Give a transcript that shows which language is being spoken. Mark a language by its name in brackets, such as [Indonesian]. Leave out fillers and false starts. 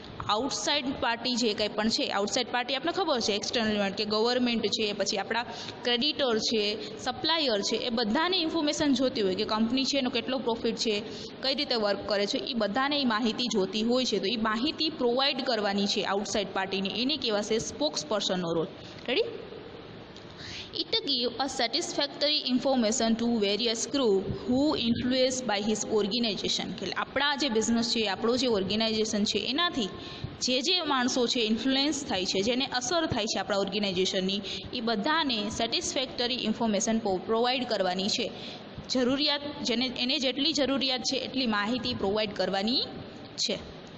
[Gujarati] Outside party જે કંઈ પણ છે, આઉટસાઇડ પાર્ટી આપણને ખબર છે, એક્સટર્નલ કે ગવર્મેન્ટ છે, પછી આપણા ક્રેડિટર છે, સપ્લાયર છે, એ બધાને ઇન્ફોર્મેશન જોતી હોય કે કંપની છે એનો કેટલો પ્રોફિટ છે, કઈ રીતે વર્ક કરે છે, એ બધાને એ માહિતી જોતી હોય છે. તો એ માહિતી પ્રોવાઈડ કરવાની છે આઉટસાઇડ પાર્ટીને, એને કહેવાશે spokes પર્સનનો role. [English] Ready? It give a satisfactory information to various group who influenced by his organization. [Gujarati] કે આપણા જે બિઝનેસ છે, આપણો જે ઓર્ગેનાઇઝેશન છે, એનાથી જે માણસો છે ઇન્ફ્લુએન્સ થાય છે, જેને અસર થાય છે આપણા ઓર્ગેનાઇઝેશનની, એ બધાને સેટિસ્ફેક્ટરી ઇન્ફોર્મેશન પ્રોવાઈડ કરવાની છે. જરૂરિયાત એને જેટલી જરૂરિયાત છે એટલી માહિતી પ્રોવાઈડ કરવાની છે.